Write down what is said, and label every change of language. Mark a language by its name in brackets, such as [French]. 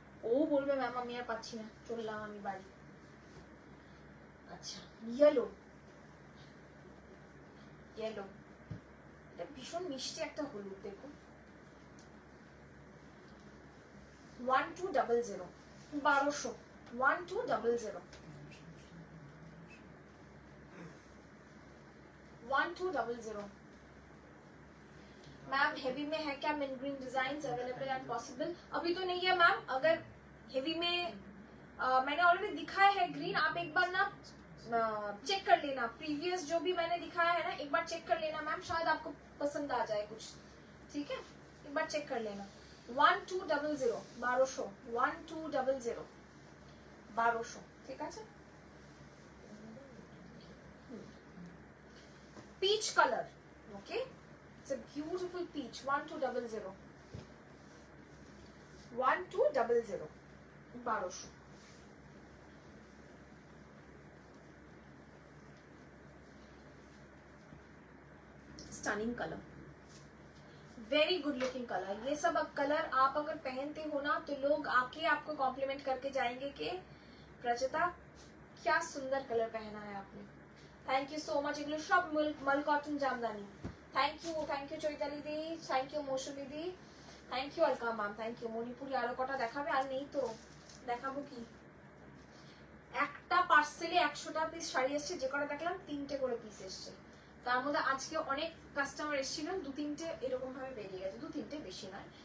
[Bangla] ও বলবে ম্যাম আমি আর পাচ্ছি না, চললাম আমি বাড়ি। আচ্ছা ইয়েলো, ইয়েলো এটা ভীষণ মিষ্টি একটা হলুদ, দেখুন 1200 1200 1200 1200। [Hindi] मैम हेवी में है क्या मिन green design available and possible? अभी तो नहीं है मैम, अगर हेवी में मैंने ऑलरेडी दिखाया है ग्रीन, आप एक बार ना चेक कर लेना, प्रीवियस जो भी मैंने दिखाया है ना एक बार चेक कर लेना मैम, शायद आपको पसंद आ जाए कुछ, ठीक है एक बार चेक कर लेना। [Bangla] 1200 1200 1200 ঠিক আছে। [English] peach color, okay, it's a beautiful peach, 1200 1200 1200। Stunning colour, very good looking colour. [Hindi] ये सब कलर आप अगर पहनते हो ना तो लोग आके आपको कॉम्प्लीमेंट करके जाएंगे कि प्रचिता क्या सुंदर कलर पहना है आपने। [English] Thank you so much. [Bangla] এগুলো সব মল cotton Jamdani. Thank you Chaitali the, thank you Mousumi the, thank you Alka ma'am, thank you. Manipuri আরো কটা দেখাবে? আর নেই তো, দেখাবো কি, একটা পার্সেলে 100টা পিস শাড়ি এসছে, যে কটা দেখলাম 3টে করে পিস এসছে, তার মধ্যে আজকে অনেক কাস্টমার এসেছিলেন, 2-3টে এরকম ভাবে বেরিয়ে গেছে, 2-3টে বেশি নয়।